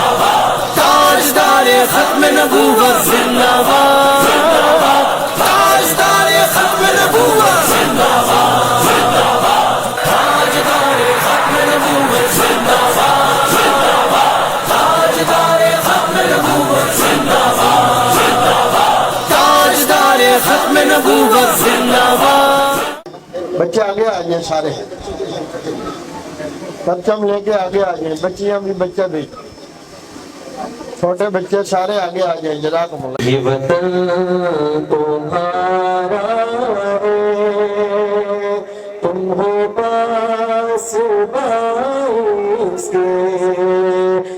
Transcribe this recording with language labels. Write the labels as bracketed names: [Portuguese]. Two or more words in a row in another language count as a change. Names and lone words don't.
[Urdu] باد، تاجدار ختم نبوت زندہ باد، زندہ باد، تاجدار ختم نبوت زندہ باد، زندہ باد، تاجدار ختم نبوت زندہ باد، زندہ باد، تاجدار ختم نبوت زندہ باد، زندہ باد، تاجدار ختم نبوت زندہ باد۔ بچے آگے آ جائیں، سارے پرچم لے کے آگے آ جائیں، بچیاں بھی بچے بھی، چھوٹے بچے سارے آگے آ جائیں۔ [Arabic] جزاکم اللہ۔ [Urdu] یہ وطن تمہارا ہے، تم ہو پاس باس کے،